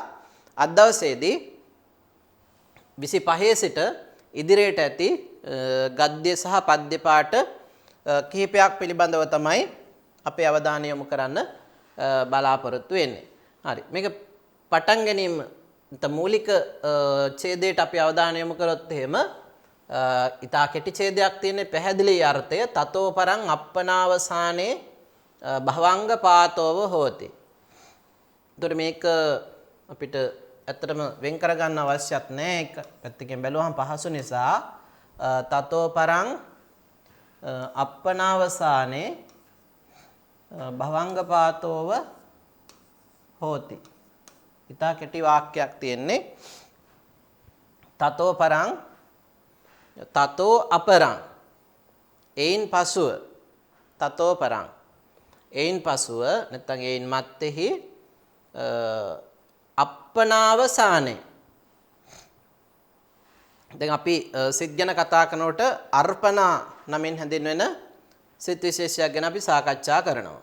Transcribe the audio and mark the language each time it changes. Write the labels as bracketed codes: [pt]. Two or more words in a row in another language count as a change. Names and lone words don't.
[si] අද දවසේදී 25 සිට ඉදිරියට ඇති ගද්‍ය සහ පද්‍ය පාඨ කිහිපයක් පිළිබඳව තමයි අපේ අවධානය යොමු කරන්න බලාපොරොත්තු වෙන්නේ. හරි. මේක පටන් ගැනීම මූලික ඡේදයට අපි අවධානය යොමු කරොත් එහෙම ඊටා කෙටි ඡේදයක් තියෙන පැහැදිලි අර්ථය [pi] තතෝ පරං අප්පනාවසානේ භවංග පාතෝව හෝති. [si] ඒතර මේක අපිට ඇත්තටම වෙන් කරගන්න අවශ්‍යත් නැහැ. ඒක පැත්තකින් බැලුවහම පහසු නිසා [pi] තතෝ පරං අප්පනාවසානේ භවංග පාතෝව හෝති. [si] ඊටා කෙටි වාක්‍යයක් තියෙන්නේ [pi] තතෝ පරං තතෝ අපරං [si] එයින් පසුව [pi] තතෝ පරං [si] එයින් පසුව නැත්නම් එයින් මත්තේහි අප්පනාවසානේ. දැන් අපි සිත් ගැන කතා කරනකොට අර්පණා නමින් හැඳින්වෙන සිත් විශේෂයක් ගැන අපි සාකච්ඡා කරනවා.